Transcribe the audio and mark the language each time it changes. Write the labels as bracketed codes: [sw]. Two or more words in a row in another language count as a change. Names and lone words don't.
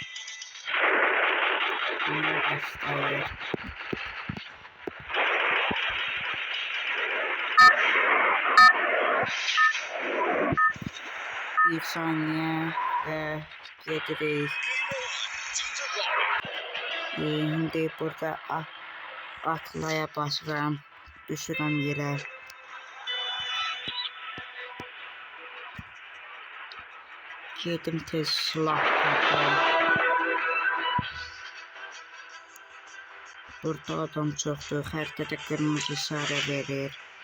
[tr] Bunu gösterir. Bir saniye ve yediriz. [az] Şimdi burada atlaya basıram, düşürəm yerə. Gedim tez silah tapım. Burada adam çoxdur, xəritədə qırmızı sarı verir.